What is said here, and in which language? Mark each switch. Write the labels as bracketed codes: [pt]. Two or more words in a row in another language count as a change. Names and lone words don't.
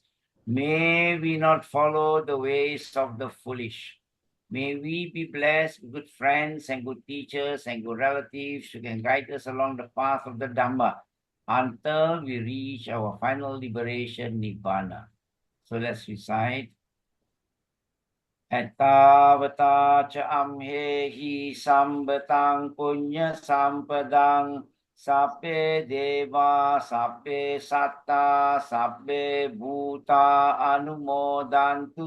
[en] May we not follow the ways of the foolish. May we be blessed with good friends and good teachers and good relatives who can guide us along the path of the Dhamma until we reach our final liberation, Nibbana. So let's recite. [pi] Ettavata ca amhehi sambatang punya sampadang sappe deva sappe satta sabbe bhuta anumodantu